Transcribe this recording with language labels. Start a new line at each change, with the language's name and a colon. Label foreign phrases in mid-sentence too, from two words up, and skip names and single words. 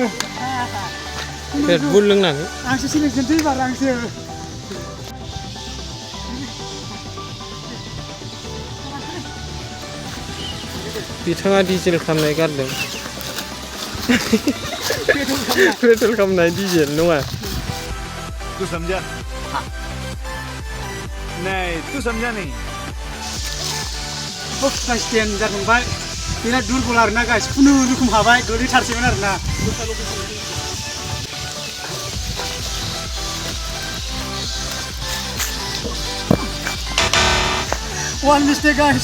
Bodo: Red Bull लोंनानै. आंसो सिलेक्सन थै बार आंसो. बिथाङा डिजेल खालामनाय गारदों. पेट्रल खालामनाय डिजेल नङा.
Hindi: तू समझा? हाँ. नहीं, तू समझा नहीं.
Bodo: Guys, stand जाखांबाय. बिराद दुरबल आरोना गाइस. खुनुरुखुम हाबाय. गोलैथारसैमोन आरोना.
English: One mistake guys.